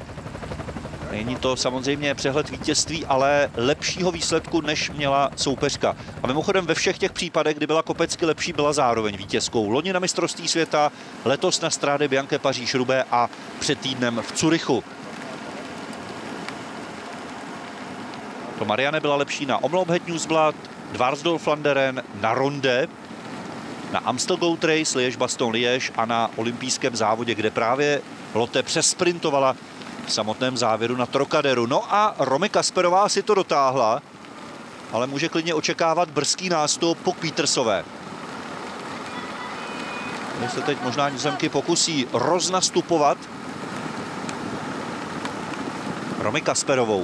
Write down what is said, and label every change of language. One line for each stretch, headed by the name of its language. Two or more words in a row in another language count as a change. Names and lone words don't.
Czech: Není to samozřejmě přehled vítězství, ale lepšího výsledku, než měla soupeřka. A mimochodem ve všech těch případech, kdy byla Kopecky lepší, byla zároveň vítězkou. Loni na mistrovství světa, letos na Strade Bianche Paříž-Roubaix a před týdnem v Curychu. To Marianne byla lepší na Omloop Het Nieuwsblad, Dvarsdorf-Flanderen, na Ronde, na Amstel Gold Race, Liège-Bastogne-Liège a na olympijském závodě, kde právě Lotte přesprintovala v samotném závěru na Trocaderu. No a Romy Kasperová si to dotáhla, ale může klidně očekávat brzký nástup po Petersové. Když se teď možná Nizozemky pokusí roznastupovat Romy Kasperovou.